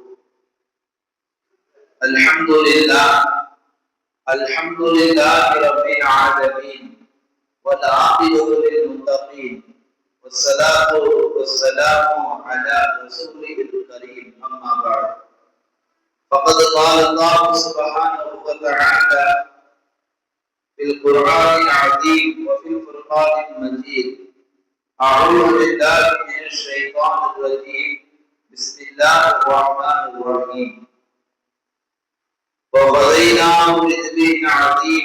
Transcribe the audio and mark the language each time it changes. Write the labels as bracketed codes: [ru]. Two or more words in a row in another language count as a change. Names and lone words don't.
[ar] الحمد لله رب العالمين والعاقبة للمتقين والصلاة والسلام على رسول الكريم. أما بعد. ஃபகத் قال الله سبحانه وتعالى في القرآن العظيم وفي الفرقان المجيد. أعوذ بالله من الشيطان الرجيم. بسم الله الرحمن الرحيم. وَقَضَيْنَاهُ بِذِكْرٍ عَظِيمٍ.